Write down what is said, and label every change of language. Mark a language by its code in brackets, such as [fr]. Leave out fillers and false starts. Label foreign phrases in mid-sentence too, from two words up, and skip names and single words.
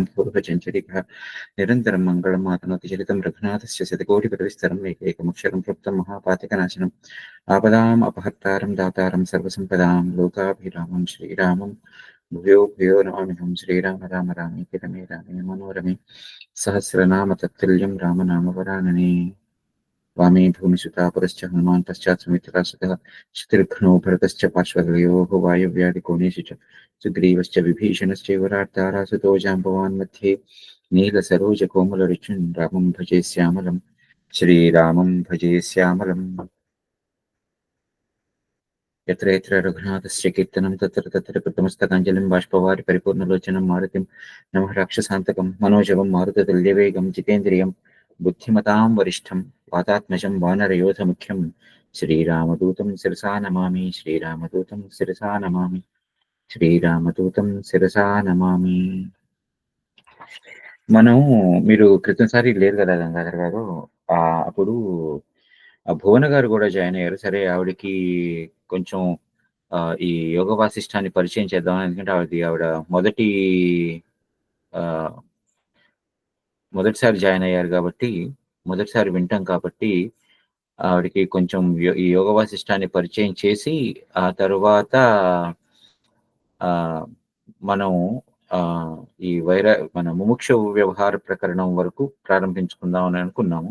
[sa] పూర్వచంచరిక నిరంతరం మంగళం ఆతనోతి చరితం రఘునాథస్య శతకోటి ప్రవిస్తరం ఏకైకమక్షరం క్లుప్తం మహాపాతికనాశనం ఆపదాం అపహర్తారం దాతారం సర్వసంపదాం లోకాభిరామం శ్రీరామం భూయో భూయో నమామ్యహం శ్రీరామ రామ రామే రమే రామే మనోరమే సహస్రనామ తత్తుల్యం రామనామవరాననే वामे भूमिसुता पुरश्च हनुमान् पश्चात् सुमित्रा सुतः शत्रुघ्नो भरतश्च पार्श्वयोः वायव्यादिकोणेषु च सुग्रीवश्च विभीषणश्चैव रातारासुतो जाम्बवान् मध्ये नीलसरोजकोमलरुचिं रामं भजे श्यामलं श्रीरामं भजे श्यामलम् यत्र यत्र रघुनाथस्य कीर्तनं तत्र तत्र कृतमस्तकाञ्जलिं बाष्पवारि परिपूर्णलोचनं मारुतिं नमः राक्षसान्तकं मनोजवं मारुततुल्यवेगं जितेन्द्रियं बुद्धिमतां वरिष्ठं वातात्मजं वानरयोधमुख्यं श्रीरामदूतं शिरसा नमामि श्रीरामदूतं शिरसा नमामि శ్రీరామదూతం శిరసా నమామి. [te] మనం మీరు క్రితంసారి లేరు కదా గంగాధర్ గారు, అప్పుడు భువన గారు కూడా జాయిన్ అయ్యారు. సరే ఆవిడకి కొంచెం ఈ యోగ వాసిష్టాన్ని పరిచయం చేద్దాం, ఎందుకంటే ఆవిడ మొదటిసారి జాయిన్ అయ్యారు కాబట్టి, మొదటిసారి వింటాం కాబట్టి ఆవిడకి కొంచెం ఈ యోగ వాసిష్టాన్ని పరిచయం చేసి ఆ తరువాత మనం ఈ మన ముముక్ష వ్యవహార ప్రకరణం వరకు ప్రారంభించుకుందాం అని అనుకున్నాము.